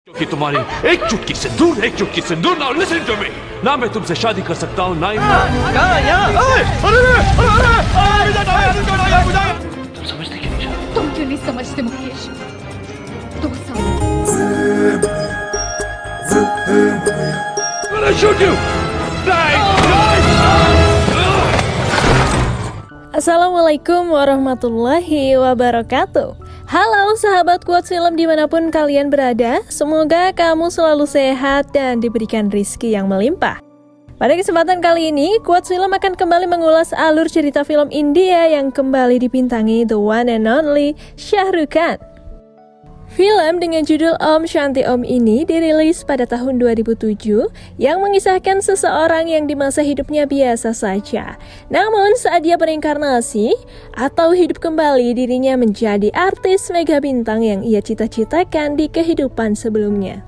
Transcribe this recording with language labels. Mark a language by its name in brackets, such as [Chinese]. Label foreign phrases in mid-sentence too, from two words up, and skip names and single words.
[Hindi] कि तुम्हारी एक चुटकी सिंदूर [English] now listen to me [Hindi] ना मैं तुमसे शादी कर सकता हूँ ना ही तुम समझते क्यों नहीं? तुम क्यों नहीं समझते मुकेश? तुम [Arabic] السلام عليكم ورحمة الله وبركاته. [Indonesian] Halo sahabat Quotes Film dimanapun kalian berada, semoga kamu selalu sehat dan diberikan rizki yang melimpah. Pada kesempatan kali ini, Quotes Film akan kembali mengulas alur cerita film India yang kembali dibintangi [English] the one and only [Indonesian] Shah Rukh Khan. Film dengan judul Om Shanti Om ini dirilis pada tahun 2007 yang mengisahkan seseorang yang di masa hidupnya biasa saja. Namun saat dia berinkarnasi atau hidup kembali, dirinya menjadi artis mega bintang yang ia cita-citakan di kehidupan sebelumnya.